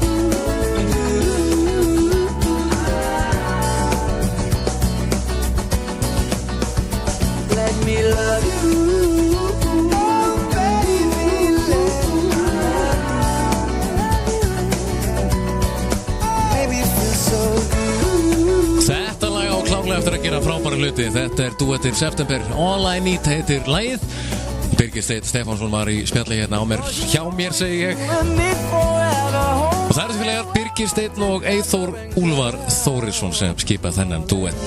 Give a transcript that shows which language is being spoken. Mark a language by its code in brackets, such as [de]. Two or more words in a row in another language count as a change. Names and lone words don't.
[en] Let me love you. Oh baby, let me love you. Baby, feel so good. [is] Þetta lag á klárlega eftir að gera frábæra hluti. Þetta duettir September. All I Need heitir lagið. Birgir Steinn Stefánsson var í spjalli hérna á mér, hjá mér segi ég. Og það eru félagar Birgir Steinn og Eyþór Úlfar Þórisson sem skipa þennan duett.